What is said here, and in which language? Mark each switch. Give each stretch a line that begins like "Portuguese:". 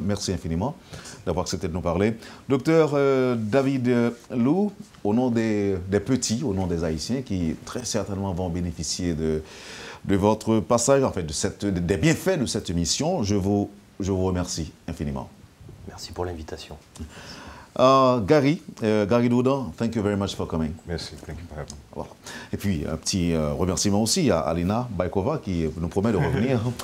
French: Merci infiniment d'avoir accepté de nous parler. Docteur David Lou, au nom des petits, au nom des Haïtiens qui très certainement vont bénéficier de votre passage, en fait, des bienfaits de cette émission, je vous remercie infiniment. Merci pour l'invitation.
English: Gary Doudan, thank you very much for coming.
French: Merci,
English: thank you for having me.
French: Voilà. Et puis, un petit remerciement aussi à Alina Baikova qui nous promet de revenir.